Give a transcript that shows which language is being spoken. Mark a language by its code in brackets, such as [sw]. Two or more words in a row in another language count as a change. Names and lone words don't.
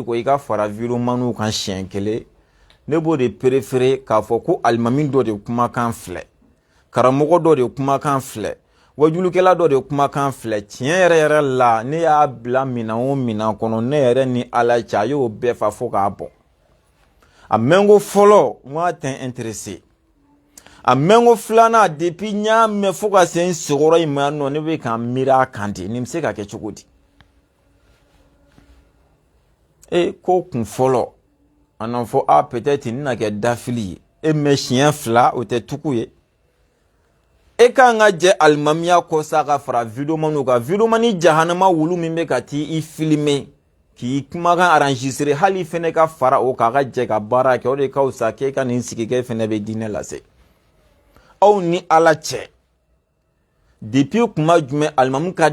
[bm] kɔ i ka fara videomaniw kan siɲɛ kelen ne b'o de préféré k'a fɔ ko alimami dɔ de kumakan filɛ karamɔgɔ dɔ de kumakan filɛ wajulukɛla dɔ de kumakan filɛ tiɲɛ yɛrɛ la ne y'a bila minan o minan kɔnɔ ne yɛrɛ ni Ala cɛ a y'o bɛɛ fa fo k'a bɔ a mɛnko fɔlɔ [fr] moi t'es intéressé [bm] a mɛnko filanan depuis n y'a mɛn fo ka se n sigiyɔrɔ in ma nɔ ne bɛ ka n miiri a kan de nin bɛ se ka kɛ cogo di ko kun fɔlɔ a na fɔ peut-être nin na kɛ dafili ye mɛ siɲɛ fila o tɛ tugu ye kan ka jɛ alimamiya kɔ sa ka fara videomaniw kan videomani jahanama wulu min bɛ ka t'i filmer k'i kumakan enregistrer hali fɛnɛ ka fara o kan a ka jɛ ka baara kɛ o de ka fisa k'e ka nin sigi k'e fɛnɛ bɛ diinɛ lase aw ni Ala cɛ depuis kuma jumɛn alimamu ka